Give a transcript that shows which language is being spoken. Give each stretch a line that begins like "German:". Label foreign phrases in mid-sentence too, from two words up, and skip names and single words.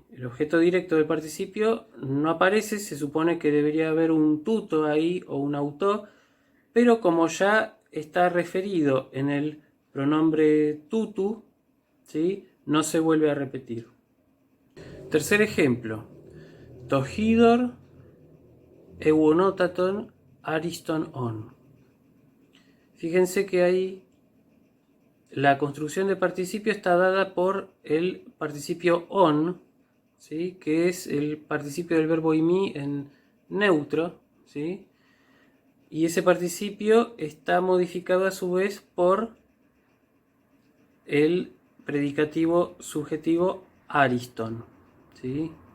Spanish: El objeto directo del participio no aparece, se supone que debería haber un tuto ahí o un auto, pero como ya está referido en el pronombre tutu, ¿sí?, no se vuelve a repetir. Tercer ejemplo:
Greek: τὸ ὕδωρ εὐωνότατον ἄριστον ὄν.
Spanish: Fíjense que ahí la construcción de participio está dada por el participio on, ¿sí?, que es el participio del verbo imi en neutro, ¿sí?, y ese participio está modificado a su vez por el predicativo subjetivo ariston, ¿sí?